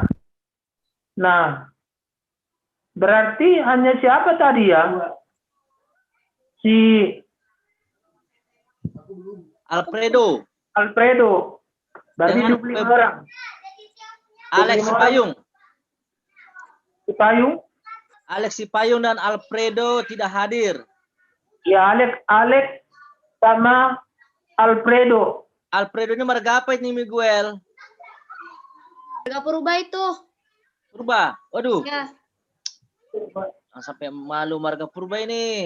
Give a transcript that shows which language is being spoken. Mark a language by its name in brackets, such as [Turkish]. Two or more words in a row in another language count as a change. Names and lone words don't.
[Indonesian] Nah, berarti hanya siapa tadi ya? Si Alfredo. Berarti Dengan 25 orang. Alex 25 orang. Sipayung. Sipayung? Alex Sipayung dan Alfredo tidak hadir. Ya, Alex sama Alfredo. Alfredo ini marga apa ini, Miguel? Marga Purba itu. Purba. Waduh. Ya. Sampai malu marga Purba ini.